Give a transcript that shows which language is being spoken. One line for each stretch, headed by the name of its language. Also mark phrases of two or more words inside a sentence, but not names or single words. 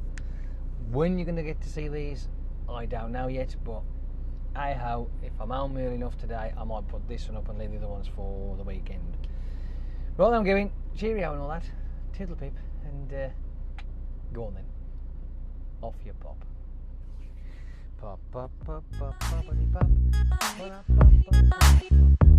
English: When you're going to get to see these, I don't know yet, but hey-ho, if I'm home early enough today, I might put this one up and leave the other ones for the weekend. Right, I'm going. Cheerio and all that. Tiddle pip, and go on then. Off you pop. Pop, pop, pop, pop, poppity pop. Pop, pop, pop, pop.